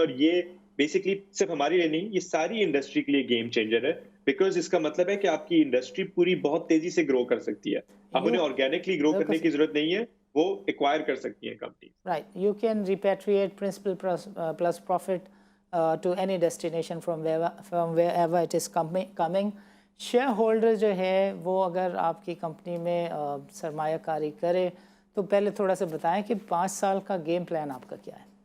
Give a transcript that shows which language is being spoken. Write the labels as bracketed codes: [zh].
[hi] और ये बेसिकली सिर्फ हमारे लिए नहीं, ये सारी इंडस्ट्री के लिए गेम चेंजर है, बिकॉज इसका मतलब है कि आपकी इंडस्ट्री पूरी बहुत तेजी से ग्रो कर सकती है। अब उन्हें ऑर्गेनिकली ग्रो करने की जरूरत नहीं है, वो एक्वायर कर सकती है company. [en] Right, you can repatriate principal plus profit to any destination from wherever it is coming. [hi] Share holder जो है वो अगर आपकी कंपनी में सरमायाकारी करे तो पहले थोड़ा सा बताएं कि 5 साल का गेम प्लान आपका क्या है?